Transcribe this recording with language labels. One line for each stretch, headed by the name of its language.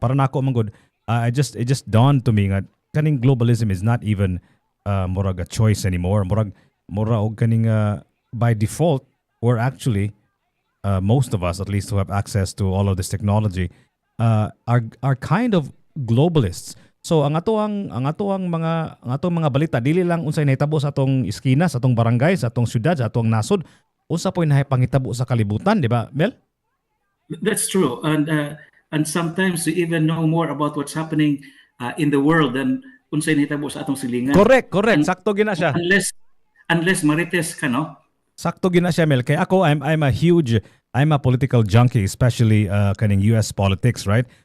Cebuano: Para nako man
English: good, it just dawned to me that kaning globalism is not even murag a choice anymore.
Cebuano: Murag og kaning
English: by default we're actually most of us, at least who have access to all of this technology, are kind of globalists.
Cebuano: So ang atong mga balita dili lang unsay nahitabo sa atong iskina, sa atong barangay, sa atong syudad, sa atong nasod, usa po'y pangitabo sa kalibutan, di ba, Mel?
English: That's true, and sometimes we even know more about what's happening in the world than
Cebuano: unsay nahitabo sa atong silingan.
English: Correct. Un-
Cebuano: Sakto gina siya.
English: unless
Cebuano: marites ka, no? Sakto gina siya, Mel. Kay ako
English: I'm a political junkie, especially kaning US politics, right?